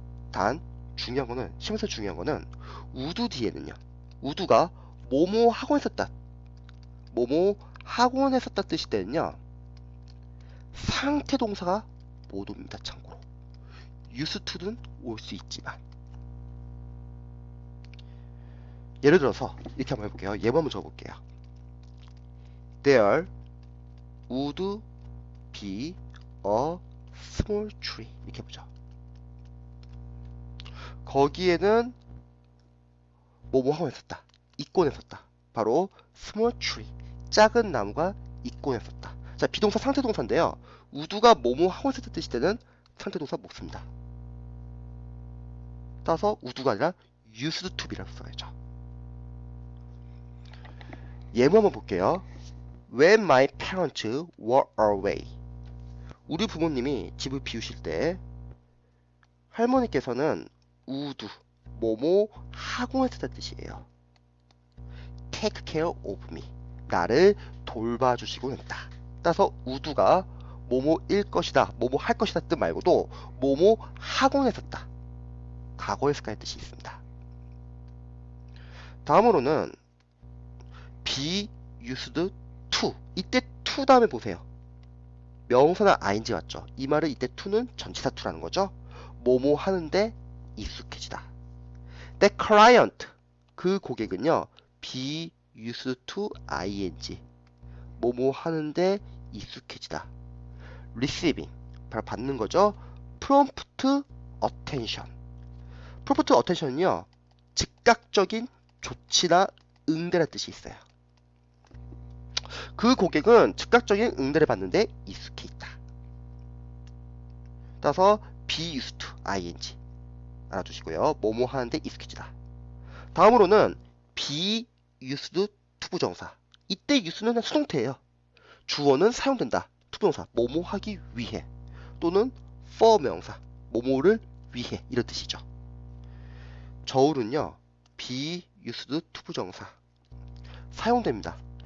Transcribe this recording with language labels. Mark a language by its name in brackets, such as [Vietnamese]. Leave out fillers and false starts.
[Korean] 단 중요한 거는, 시험에서 중요한 거는 would 뒤에는요, would가 뭐뭐 하고 했었다, 뭐뭐 하고 했었다 뜻이 때는요, 상태 동사가 못 옵니다. 참고로 used to는 올 수 있지만. 예를 들어서 이렇게 한번 해볼게요. 예문 한번 적어볼게요. [English] There would be a small tree. [Korean] 이렇게 해보죠. 거기에는 뭐뭐 하고 있었다, 있곤 했었다. 바로 small tree, 작은 나무가 있곤 했었다. 자, 비동사 상태동사인데요, would가 뭐뭐 하고 있었다 뜻이 되는 상태동사 못 씁니다. 따라서 would가 아니라 used to be라고 써야죠. 예문 한번 볼게요. [English] When my parents were away. [Korean] 우리 부모님이 집을 비우실 때 할머니께서는 would 뭐뭐 하고 했었다는 뜻이에요. [English] Take care of me, [Korean] 나를 돌봐주시곤 했다. 따라서 would가 뭐뭐일 것이다, 뭐뭐 할 것이다 뜻 말고도 뭐뭐 하곤 했었다, 과거의 습관의 뜻이 있습니다. 다음으로는 be used to. 이때 to 다음에 보세요. 명사나 ing 왔죠. 이 말은 이때 to는 전치사 to라는 거죠. 뭐뭐 하는데 익숙해지다. [English] The client, [Korean] 그 고객은요, [English] be used to ing, [Korean] 뭐뭐 하는데 익숙해지다. receiving, 바로 받는 거죠. [English] prompt attention. [Korean] prompt attention은요, 즉각적인 조치나 응대라는 뜻이 있어요. 그 고객은 즉각적인 응대를 받는데 익숙해 있다. 따라서 be used to ing 알아두시고요. 뭐뭐 하는데 익숙해지다. 다음으로는 be used to 부정사. 이때 use는 수동태예요. 주어는 사용된다. 투부정사 뭐뭐 하기 위해, 또는 for 명사 뭐뭐를 위해, 이런 뜻이죠. 저울은요, be used to 부정사 사용됩니다.